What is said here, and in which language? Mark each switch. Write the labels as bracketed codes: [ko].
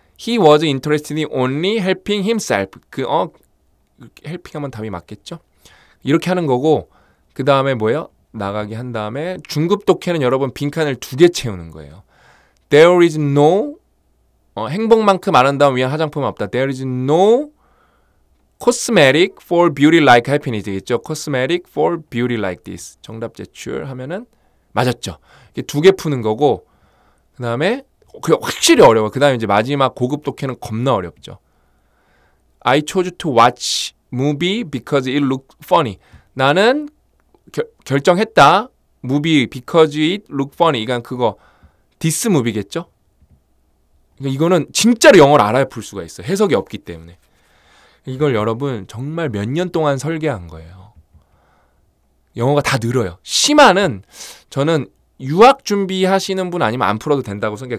[en] He was interested in only helping himself. [ko] helping 하면 답이 맞겠죠? 이렇게 하는 거고 그 다음에 뭐예요? 나가게 한 다음에 중급 독해는 여러분 빈칸을 2개 채우는 거예요. There is no 행복만큼 아름다운 위한 화장품은 없다. [en] There is no cosmetic for beauty like happiness 되겠죠. Cosmetic for beauty like this. [ko] 정답 제출 하면은 맞았죠. 이게 2개 푸는 거고 그 다음에 확실히 어려워. 그 다음에 이제 마지막 고급 독해는 겁나 어렵죠. [en] I chose to watch movie because it looked funny. [ko] 나는 결정했다. [en] movie because it looked funny. [ko] 이건 그거 this movie 겠죠. 이거는 진짜로 영어를 알아야 풀 수가 있어요. 해석이 없기 때문에. 이걸 여러분 정말 몇 년 동안 설계한 거예요. 영어가 다 늘어요. 심화는 저는 유학 준비하시는 분 아니면 안 풀어도 된다고 생각해요.